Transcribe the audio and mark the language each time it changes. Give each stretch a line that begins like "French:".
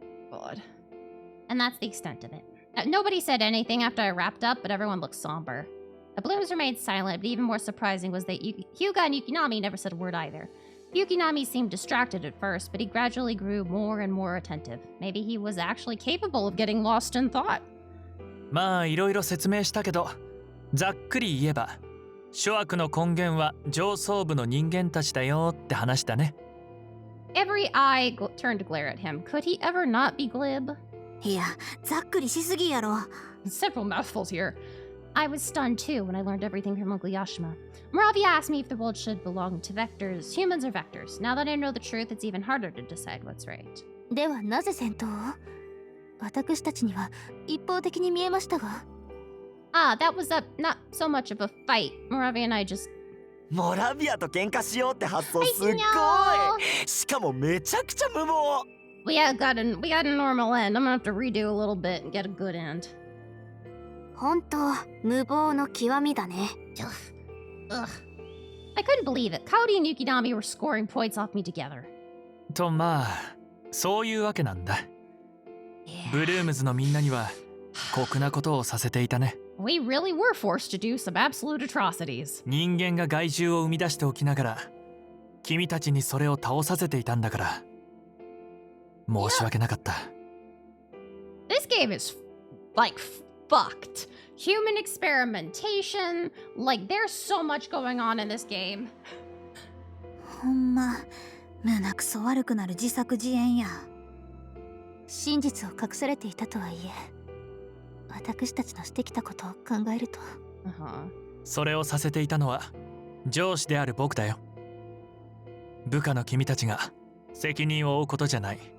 English: God. And that's the extent of it. Nobody said anything after I wrapped up, but everyone looked somber. The Blooms remained silent, but even more surprising was that Hyuga and Yukinami never said a word either. Yukinami seemed distracted at first, but he gradually grew more and more attentive. Maybe he was actually capable of getting lost in thought.
Japanese: まあいろいろ説明したけどざっくり言えば諸悪の根源は上層部の人間たちだよって話だね。
English: Every eye turned to glare at him. Could he ever not be glib?
Japanese: いや、ざっくりしすぎやろ。
English: Several mouthfuls here. I was stunned too when I learned everything from Uncle Yashima. Moravia asked me if the world should belong to vectors, humans or vectors. Now that I know the truth, it's even harder to decide what's right.
Japanese: ではなぜ戦闘を？私たちには一方的に見えましたが。
English: Ah, that was not so much of a fight. Moravia and I just...
Japanese: モラビアと喧嘩しようって発想すっごい。しかもめちゃくちゃ無謀。
English: We got a normal end. I'm gonna have to redo a little bit and get a good end.
Japanese: 本当、無謀の極みだね。
English: Ugh. I couldn't believe it. Kaori and Yukinami were scoring points off me together.
Japanese: とまあそういうわけなんだ。ブルームズのみんなには酷なことをさせていたね。
English: We really were forced to do some absolute atrocities.
Japanese: 人間が害獣を生み出しておきながら君たちにそれを倒させていたんだから申し訳なかった。
English: This game is like fucked. Human experimentation. Like there's so much going on in this game.
Japanese: ほんま、胸くそ悪くなる自作自演や。真実を隠されていたとはいえ、私たちのしてきたことを考えると。それをさせていたのは上司である僕だよ。部下の君たちが責任を負うことじゃない。